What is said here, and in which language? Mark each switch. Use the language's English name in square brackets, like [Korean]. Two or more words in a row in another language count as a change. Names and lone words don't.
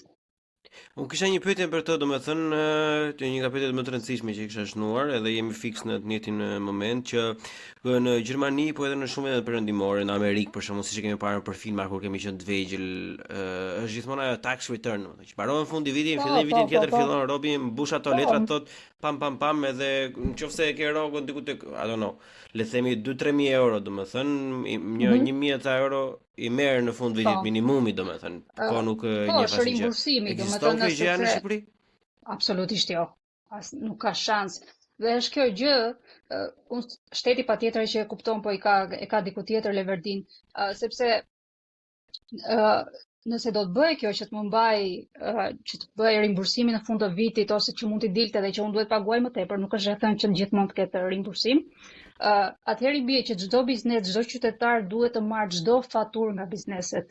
[Albanian] Unë kisha një pyetje për të, domethënë, një nga pyetjet më të rëndësishme që i kisha shnuar, edhe jemi fiks në të njëjtin moment, që në Gjermani, po edhe në shumë vende perëndimore, në Amerikë për shembull, siç e kemi parë për filma kur kemi qenë të vegjël, është gjithmonë ajo [English] tax return, [Albanian] domethënë, që mbaron në fundi vitit, fillon vitin tjetër, fillon robi, mbush ato letra, thot pam, edhe nëse ke rogon diku tek, [English] I don't know, [Albanian] le të themi 2-3.000 euro, domethënë, 1.000 euro i merr në fund vitit minimumi, domethënë, po nuk një është rimbursimi, domethënë në gjë në Shqipëri? Absolutisht jo. Nuk ka shans. Dhe është kjo gjë, shteti patjetër që e kupton, po e ka diku tjetër leverdin, sepse nëse do të bëj kjo që të më mbaj, që të bëj rimbursimin në fund të vitit, ose që mund t'i dilte dhe që unë duhet paguaj më tepër, nuk është e thënë që gjithmonë të ketë rimbursim, atëherë i bie që çdo biznes, çdo qytetar duhet të marrë çdo faturë nga bizneset.